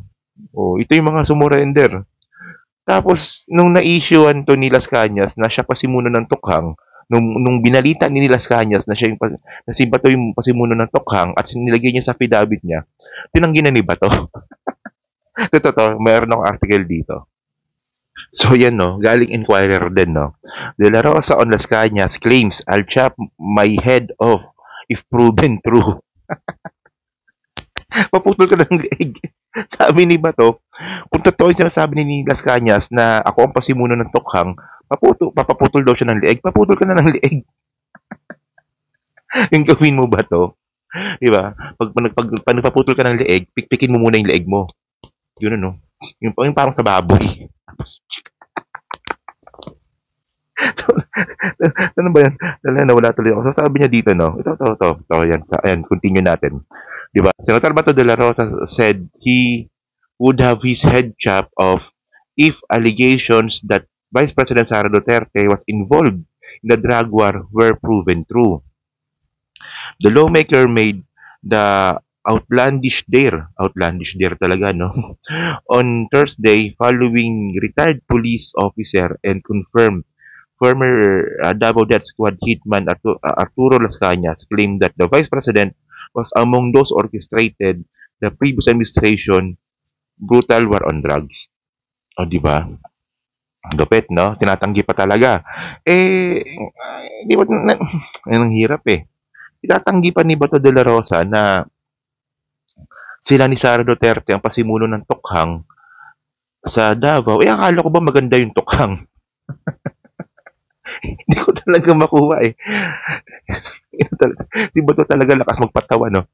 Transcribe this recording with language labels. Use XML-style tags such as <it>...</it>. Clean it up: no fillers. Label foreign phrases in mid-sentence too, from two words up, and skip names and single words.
<tl>Ito yung mga sumurrender. Tapos, nung na-issuean to ni Las Cañas na siya pasimuno ng Tokhang, nung binalita ni Las Cañas na si Bato yung pasimuno ng Tokhang at nilagay niya sa affidavit niya, tinanggi na ni Bato. Totoo, mayroon akong article dito. So yan galing Inquirer din</tl> <en>De La Rosa on Las Cañas claims I'll chop my head off if proven true.</en> <tl>Paputol ka ng leg. Sabi ni Bato, kung totoo yung sinasabi ni Las Cañas na ako ang pasimuno ng tukhang, papaputol daw siya ng leeg, paputol ka na ng leeg. Yung gawin mo ba to? Di ba? Pag nagpaputol ka ng leeg, pikpikin mo muna yung leeg mo. Yun ano. Yung parang sa baboy. Tapos, ano ba yan? Nawala tuloy ako. So, sabi niya dito, no? Ito. Yan, ayan, continue natin. Di ba?</tl> <en>Senator Bato de la Rosa said he would have his head chopped off if allegations that Vice President Sara Duterte was involved in the drug war were proven true. The lawmaker made the outlandish dare</en> <tl>talaga, no?</tl> <en>On Thursday, following retired police officer and confirmed former Davao Death Squad hitman Arturo Las Cañas claimed that the Vice President was among those orchestrated the previous administration brutal war on drugs.</en> <tl>O, di ba? Lupit, no? Tinatanggi pa talaga. Di ba, ang hirap eh. Tinatanggi pa ni Bato de la Rosa na sila ni Sara Duterte ang pasimuno ng tukhang sa Davao. Akala ko ba maganda yung tukhang? Hindi ko talaga makuha eh. Si Bato talaga lakas magpatawa, no?</tl>